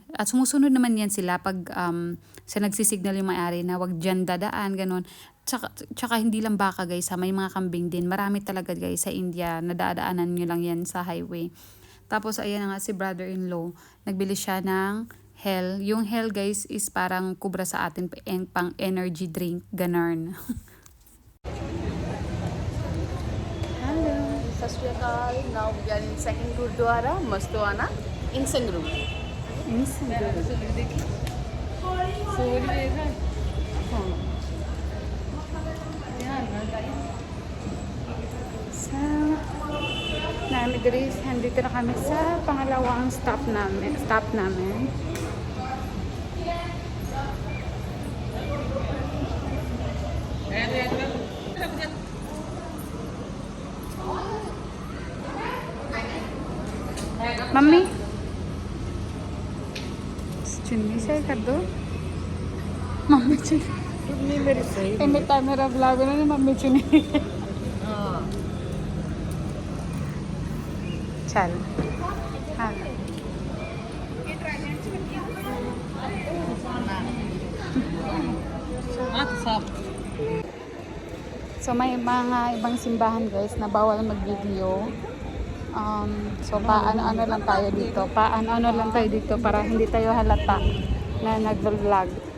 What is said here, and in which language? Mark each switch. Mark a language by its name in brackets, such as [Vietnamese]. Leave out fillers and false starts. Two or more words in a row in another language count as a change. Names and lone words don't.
[Filipino] At sumusunod naman yan sila pag sa nagsisignal yung may-ari na wag dyan dadaan, ganun. Tsaka hindi lang baka guys, may mga kambing din. Marami talaga guys sa India, nadadaanan nyo lang yan sa highway. Tapos ayan nga si brother-in-law, nagbili siya ng Hell. Yung Hell guys is parang kubra sa atin pang energy drink, ganarn. [English] Hello. [Punjabi] Sat Shri Akal. [English] Now we are in second Gurdwara, Mastoana, in Sangrur. [Filipino] Nandito na kami sa pangalawang stop namin. [Hindi] मम्मी चुन्नी से कर दो मम्मी चुन्नी मेरी सही मेरा ब्लॉग ना मम्मी चुन्नी चल हाँ [Filipino] so may mga ibang simbahan guys na bawal mag-video. So paano lang tayo dito para hindi tayo halata na nag-vlog.